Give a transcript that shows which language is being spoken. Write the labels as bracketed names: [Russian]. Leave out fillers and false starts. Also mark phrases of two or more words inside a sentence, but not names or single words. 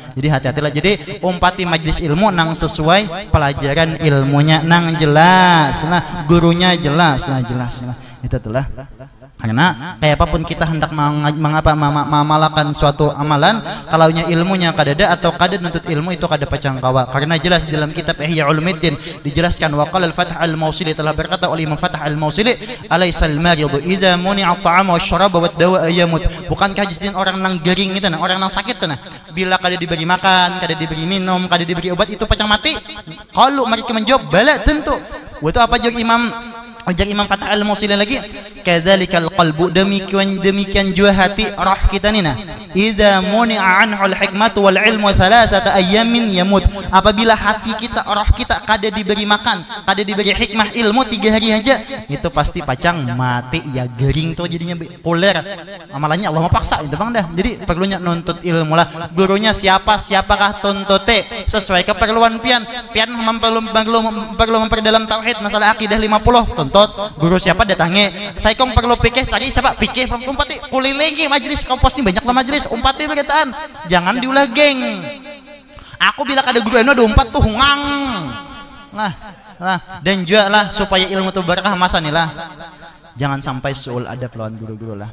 [Banjar] Jadi hati-hatilah jadi umpati majlis ilmu nang sesuai pelajaran ilmunya nang jelas lah gurunya jelas lah itu telah karena kayak apapun kita hendak memalakan suatu amalan kalaunya ilmunya kadada atau kada nuntut ilmu itu kada pacang kawa karena jelas dalam kitab Ihya Ulumuddin dijelaskan waqala al-Fath al-Mawsili telah berkata oleh Imam Fath al-Mawsili [Arabic] أَلَيْسَ الْمَرِيضُ إِذَا مُنِعَ الطَّعَامَ وَالشَّرَابَ وَالدَّوَاءَ يَمُوتُ. [Banjar] Bukankah jisdin orang nang gering itu nah orang nang sakit nah bila kada diberi makan kada diberi minum kada diberi obat itu pacang mati. Kalau mereka menjawab bala tentu itu apa jawab Imam Fath al-Mawsili lagi [Arabic] كَذَلِكَ الْقَلْبُ [Banjar] demikian jua hati roh kita ni nah [Arabic] إِذَا مُنِعَ عَنْهُ الْحِكْمَةُ وَالْعِلْمُ ثَلَاثَةَ أَيَّامٍ يَمُوتُ. [Banjar] Apabila hati kita roh kita kada diberi makan kada diberi hikmah ilmu 3 hari aja itu pasti pacang mati ya gering tuh jadinya koler amalannya Allah mau paksa itu bang dah. Jadi perlunya nuntut ilmu lah gurunya siapakah tuntute sesuai keperluan pian perlu memperdalam tauhid masalah akidah 50 tuntut guru siapa datangi saya kong perlu pikir cari siapa pikir umpati kulilingi majlis kompos ini banyak lah majlis umpati berkataan jangan diulah geng aku bila kada guru eno 24 tuh hungang nah dan juga lah supaya ilmu itu berkah masa nih lah jangan sampai suul adab lawan guru-guru lah.